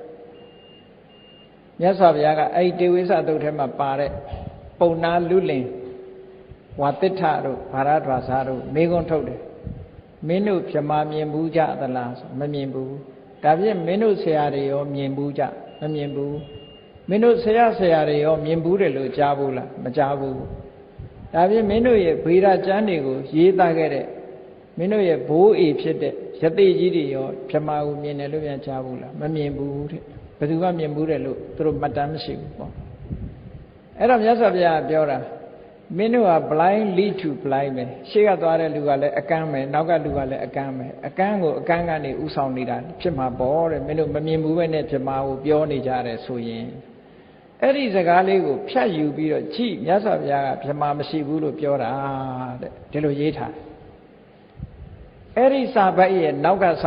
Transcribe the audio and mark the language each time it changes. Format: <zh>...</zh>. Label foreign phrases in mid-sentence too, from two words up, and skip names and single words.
<my>မြတ်စွာဘုရားကအဲ့ဒီတေဝိသတုတ်ထဲမှာပါတဲ့ပုံနာလူလင်ဝါတိဋ္ဌတို့ဘာရဒွါစာတို့မေခွန်းထုတ်တယ်မင်းတို့ဗြဟ္မာမြင်ဘူးကြသလားဆိုမမြင်ဘူးဒါဖြင့်မင်းတို့ဆရာတွေရောမြင်ဘူးကြမမြင်ဘူးမင်းတို့ဆရာတွေရောမြင်ဘူးတယ်လို့ကြားဘူးလားမကြားဘူးဒါဖြင့်မင်း တို့ရဲ့ဗေဒကျမ်းတွေကိုရေးသားခဲ့တဲ့မင်းတို့ရဲ့ဘိုးအေဖြစ်တဲ့ယသိကြီးတွေရောဗြဟ္မာကိုမြင်တယ်လို့ပြန်ကြားဘူးလားမမြင်ဘူးတဲ့ဘယ်သူကမြင်ဘူးတယ်လို့သူတို့မှတ်တမ်းမရှိဘူးပေါ့အဲ့တော့မြတ်စွာဘုရားပြောတာမင်းတို့က blind</my> <en>lead to blind</en> <my>ပဲရှေ့ကသွားတဲ့လူကလည်းအကန်းပဲနောက်ကလူကလည်းအကန်းပဲအကန်းကိုအကန်းကနေဥဆောင်နေတာဖြစ်မှာပေါ့တဲ့မင်းတို့မမြင်ဘူးပဲနဲ့ဗြဟ္မာကိုပြောနေကြတယ်ဆိုရင်အဲ့ ဒီစကားလေးကိုဖြတ်ယူပြီးတော့ကြည့်မြတ်စွာဘုရားကဗြဟ္မာမရှိဘူးလို့ပြောတာတဲ့ဒီလိုရေးထားအဲ့ဒီစာပိုက်ရဲ့နောက်ကစာ</my>